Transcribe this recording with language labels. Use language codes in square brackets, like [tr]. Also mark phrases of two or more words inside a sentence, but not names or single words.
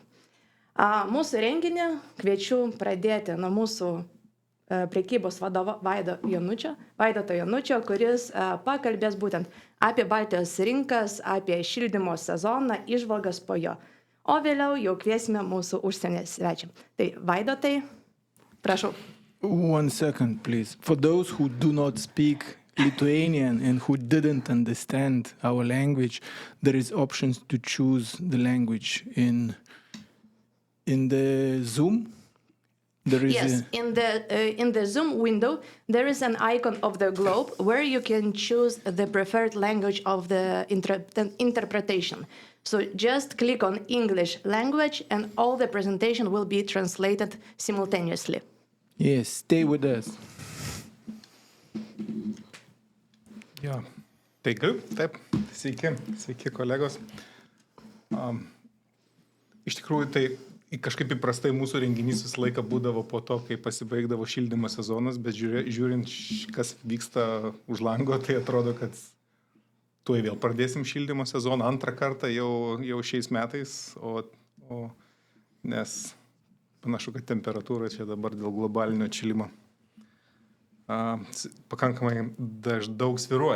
[lt] Mūsų renginį kviečiu pradėti nuo mūsų prekybos vadovo Vaidoto Janučio, kuris pakalbės būtent apie Baltijos rinkas, apie šildymo sezoną, įžvalgas po jo. O vėliau jau kviesime mūsų užsienio svečią. Tai Vaidotai, prašau. [en] 1 second, please. For those who do not speak Lithuanian and who didn't understand our language, there is options to choose the language in the Zoom. There is yes, in the Zoom window, there is an icon of the globe where you can choose the preferred language of the interpretation. So just click on English language and all the presentation will be translated simultaneously. Yes, stay with us. [lt] Jo, taigi, taip, sveiki kolegos. Iš tikrųjų, tai kažkaip įprastai mūsų renginys visą laiką būdavo po to, kai pasibaigdavo šildymo sezonas, bet žiūrint, kas vyksta už lango, tai atrodo, kad tuoj vėl pradėsim šildymo sezoną antrą kartą jau šiais metais, nes panašu, kad temperatūra čia dabar dėl globalinio atšilimo pakankamai daug svyruoja.